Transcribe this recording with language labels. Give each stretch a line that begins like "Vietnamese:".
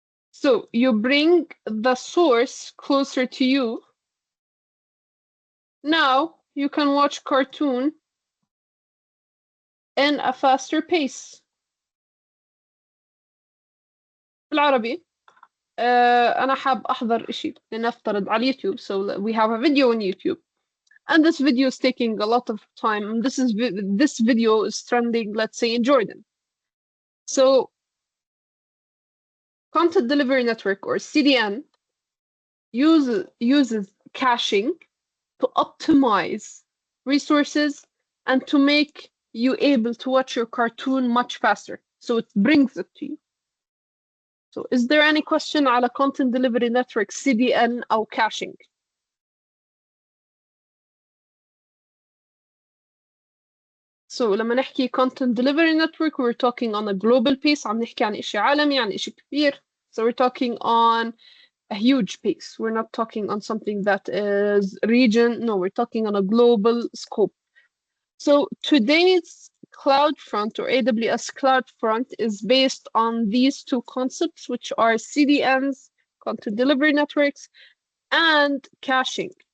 English: So you bring the source closer to you. Now you can watch cartoon in a faster pace.
Arabic: بالعربي أنا حاب أحضر إشي لنفترض على اليوتيوب.
English: So we have a video on YouTube. And this video is taking a lot of time. This video is trending, let's say, in Jordan. So Content Delivery Network, or CDN, uses caching to optimize resources and to make you able to watch your cartoon much faster. So it brings it to you. So is there any question على Content Delivery Network CDN أو caching? So
Arabic: لما نحكي
English: content delivery network, we're talking on a global pace.
Arabic: عم نحكي عن إشي عالمي، عن إشي كبير.
English: So we're talking on a huge pace. We're not talking on something that is region. No, we're talking on a global scope. So today's CloudFront or AWS CloudFront is based on these two concepts, which are CDNs, content delivery networks, and caching.